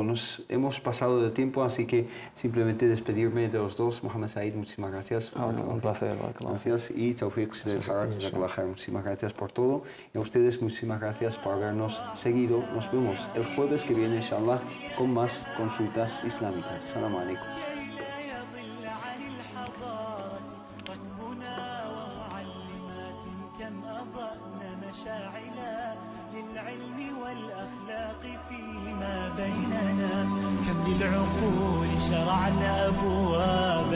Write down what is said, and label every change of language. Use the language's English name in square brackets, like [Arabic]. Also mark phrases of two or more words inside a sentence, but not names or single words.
[Spanish] Nos hemos pasado de tiempo, así que simplemente despedirme de los dos. Mohammed Said, muchísimas gracias. Un placer. Gracias. Y Tawfiq, muchísimas gracias por todo. Y a ustedes, muchísimas gracias por habernos seguido. Nos vemos el jueves que viene, inshallah, con más consultas islámicas. [Arabic] سلام عليكم. مشاعلا للعلم والأخلاق فيما بيننا كم للعقول شرعنا أبواب